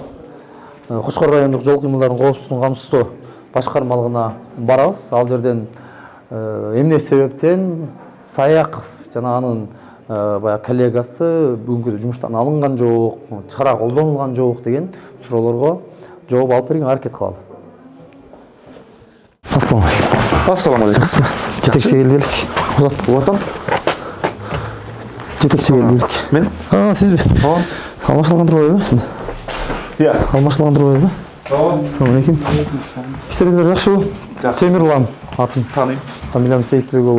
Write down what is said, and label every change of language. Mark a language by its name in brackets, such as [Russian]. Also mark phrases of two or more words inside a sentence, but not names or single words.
[Kyrgyz] Кочкор райондук жол кыймылдарын коопсуздугун камсыздоо башкармалыгына барабыз. Ал жерден эмне себептен Саяков жана анын баягы коллегасы бүгүнкү жумуштан алынган жок, чара колдонулган жок деген суроолорго жооп алып берүүгө аракет кылалы. Ассалам алейкум. Ассалам алейкум. Жетекчи келдик. Улатам. Жетекчи келдик. Мен? Сизби? Алмашылган турбайбы? Иә. Алмашылган турбайбы? Ассалам алейкум. Иштериңиздер жакшыбы? Темирлан атым. Тааныйм. Фамилиям Сейитбек уулу.